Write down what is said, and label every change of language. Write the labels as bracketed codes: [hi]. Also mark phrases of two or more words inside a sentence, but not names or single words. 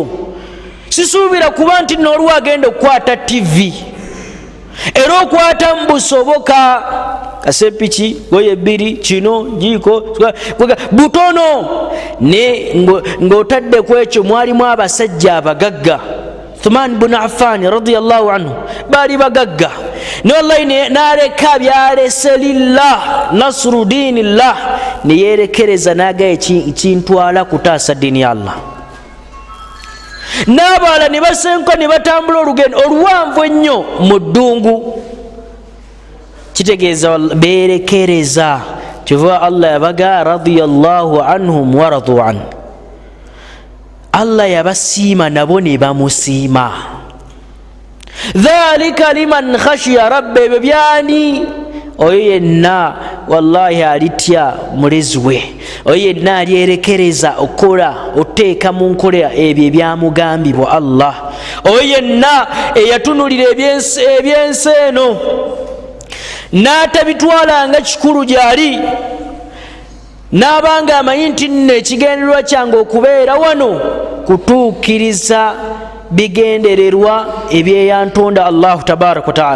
[lg] Sisuubira kuba nti n'oluwa agenda okukwata TV era okwatamu busoboka, kasepiki goye bbiri kino jiiko butono, ne ng'otadde ku ekyo mwalimu abasajja abagagga. Uthman ibn Affan [ar] رضي الله عنه [lg] baali bagagga, ne wallahi n'aleka byalese [ar] لله نصر دين الله, [lg] ne yeerekereza n'agayo ekintwala kutaasa ddiini ya Allah. N'abalala ne basenka ne batambula olugendo oluwanvu ennyo mu ddungu, kitegeeza beerekereza. Kyova Allah yabaga [ar] رضي الله عنهم ورضوا عنه, [lg] Allah yabasiima nabo ne bamusiima. [ar] ذلك لمن خشي ربه, [lg] ebyo byani? Oyo yenna wallahi alitya mulezi we, oyo yenna alyerekereza okukola oteeka mu nkola ebyo ebyamugambibwa Allah, oyo yenna eyatunulira ebyensi eno n'atabitwalanga kikulu gyali, n'abanga amanyi nti nno ekigendererwa kyange okubeera wano kutuukiriza bigendererwa ebyeyantonda [ar] الله تبارك وتعالى.